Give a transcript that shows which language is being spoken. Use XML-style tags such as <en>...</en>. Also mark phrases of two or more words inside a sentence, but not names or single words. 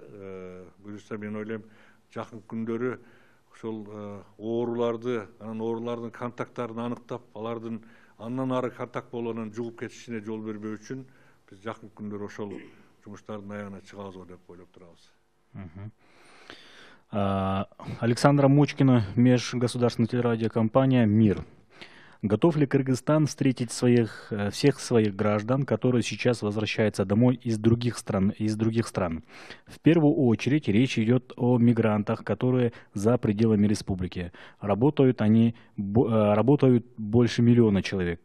<ky>Буюрса мен ойлойм, жакын күндөрү ошол ооруларды, анан оорулардын контакттарын аныктап, алардын андан ары контакт болгонун жугуп кетишине жол бербөө үчүн биз жакын күндөрү ошол жумуштардын аягына чыгабыз деп ойлоп турабыз.</ky> <ru>Александра Мочкина, межгосударственная телерадиокомпания «Мир». Готов ли Кыргызстан встретить всех своих граждан, которые сейчас возвращаются домой из других стран? В первую очередь речь идет о мигрантах, которые за пределами республики. Работают больше 1 миллиона человек.</ru>